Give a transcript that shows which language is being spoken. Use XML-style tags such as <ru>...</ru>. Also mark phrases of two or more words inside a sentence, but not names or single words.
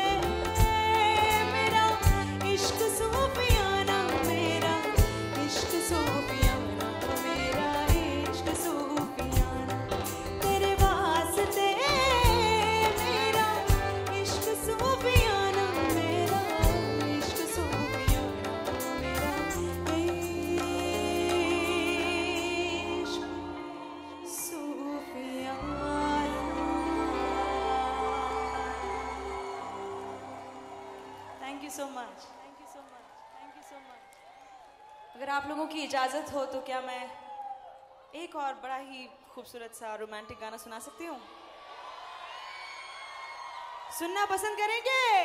<hi>मेरा इश्क सूफियाना, मेरा इश्क सूफियाना, मेरा इश्क सूफियाना तेरे वास्ते। मेरा इश्क सूफियाना, मेरा इश्क सूफियाना, मेरा इश्क सूफियाना।</hi> <en>Thank you so much, thank you so much, thank you so much.</en> <hi>अगर आप लोगों की इजाज़त हो तो क्या मैं एक और बड़ा ही खूबसूरत सा रोमांटिक गाना सुना सकती हूँ? सुनना पसंद करेंगे?</hi>